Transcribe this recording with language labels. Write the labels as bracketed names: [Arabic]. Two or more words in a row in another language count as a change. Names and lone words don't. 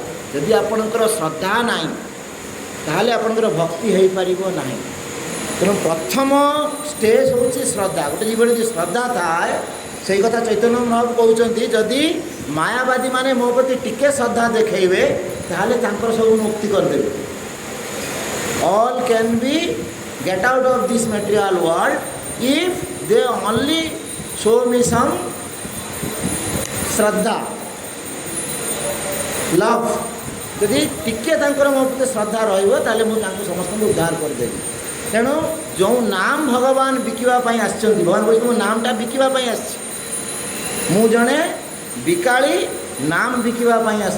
[Odia] ଯଦି ଆପଣଙ୍କର ଶ୍ରଦ୍ଧା ନାହିଁ ତାହେଲେ ଆପଣଙ୍କର ଭକ୍ତି ହେଇପାରିବ ନାହିଁ। ତେଣୁ ପ୍ରଥମ ଷ୍ଟେଜ୍ ହେଉଛି ଶ୍ରଦ୍ଧା। ଗୋଟେ ଜୀବନରେ ଯଦି ଶ୍ରଦ୍ଧା ଥାଏ, ସେଇ କଥା ଚୈତନ୍ୟ ମହାପ୍ରଭୁ କହୁଛନ୍ତି, ଯଦି ମାୟାବାଦୀ ମାନେ ମୋ ପ୍ରତି ଟିକେ ଶ୍ରଦ୍ଧା ଦେଖେଇବେ ତାହେଲେ ତାଙ୍କର ସବୁ ମୁକ୍ତି କରିଦେବେ। [English] All can be get out of this material world if they only show me some ଶ୍ରଦ୍ଧା ଲଭ୍। [Odia] ଯଦି ଟିକେ ତାଙ୍କର ମୋ ପ୍ରତି ଶ୍ରଦ୍ଧା ରହିବ ତାହେଲେ ମୁଁ ତାଙ୍କୁ ସମସ୍ତଙ୍କୁ ଉଦ୍ଧାର କରିଦେବି। ତେଣୁ ଯେଉଁ ନାମ ଭଗବାନ ବିକିବା ପାଇଁ ଆସିଛନ୍ତି, ଭଗବାନ କହୁଛନ୍ତି ମୋ ନାମଟା ବିକିବା ପାଇଁ ଆସିଛି। ମୁଁ ଜଣେ ବିକାଳି, ନାମ ବିକିବା ପାଇଁ ଆସିଛି।